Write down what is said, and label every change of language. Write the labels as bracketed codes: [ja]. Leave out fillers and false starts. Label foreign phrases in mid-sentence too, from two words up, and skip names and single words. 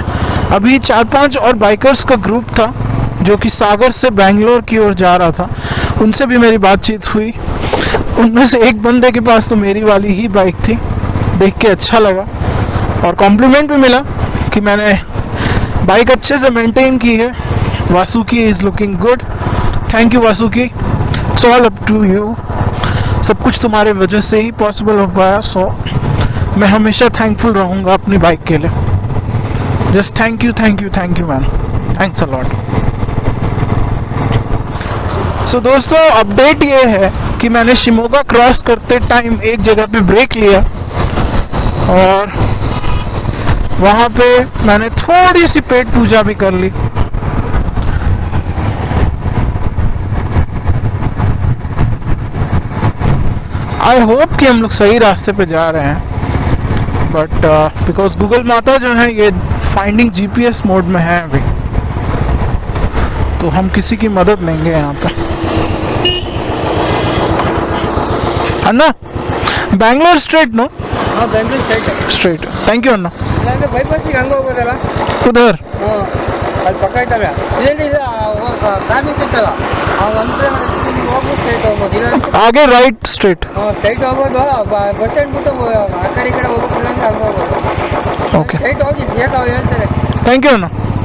[hi] अभी 4-5 और बाइकर्स का ग्रुप था जो कि सागर से बैंगलोर की ओर जा रहा था, उनसे भी मेरी बातचीत हुई। उनमें से एक बंदे के पास तो मेरी वाली ही बाइक थी, देख के अच्छा लगा और कॉम्प्लीमेंट भी मिला कि मैंने बाइक अच्छे से मेंटेन की है। [en] Vasuki is looking good, thank you Vasuki, it's all up to you, [hi] सब कुछ तुम्हारे वजह से ही पॉसिबल हो पाया। सो मैं हमेशा थैंकफुल रहूँगा अपनी बाइक के लिए। [en] Just thank you man, thanks a lot. [hi] सो दोस्तों अपडेट ये है कि मैंने शिमोगा क्रॉस करते टाइम एक जगह पे ब्रेक लिया और वहाँ पे मैंने थोड़ी सी पेट पूजा भी कर ली। [en] I hope [hi] कि हम लोग सही रास्ते पे जा रहे हैं, बट बिकॉज गूगल माता जो है ये [en] finding GPS mode [hi] में है अभी, तो हम किसी की मदद लेंगे यहाँ पे, अन्ना। [en] Bangalore straight no? [hi] हाँ बेंगलूರು स्ट्रेट, [en] thank you [kn] ಅಣ್ಣ. ಇಲ್ಲಾಂದ್ರೆ ಬೈಪಾಸಿಗೆ ಹಂಗೆ ಹೋಗೋದಲ್ಲ. [hi] ಉಧರ್ [kn] ಅಲ್ಲಿ ಪಕ್ಕ ಇದ್ದಾವೆ ಇದೇನು ಇದು ಟ್ರಾಫಿಕ್ ಇತ್ತಲ್ಲ ಅಂದ್ರೆ ಹೋಗ್ಬಿಟ್ಟು ಸ್ಟ್ರೈಟ್ ಹೋಗ್ಬೋದು, ಇಲ್ಲ [hi] आगे [en] right straight. [kn] ಸ್ಟ್ರೈಟ್ ಹೋಗೋದು [en] bus stand [kn] ಬಿಟ್ಟು ಆ ಕಡೆ ಈ ಕಡೆ ಹೋಗ್ಬೇಕು ಅಂತ ಹಂಗೆ ಹೋಗ್ಬೋದು. ಓಕೆ, ಸ್ಟ್ರೈಟ್ ಹೋಗಿ ಬೇಕು ಅವ್ರು ಹೇಳ್ತಾರೆ. [en] thank you [kn] ಅಣ್ಣ.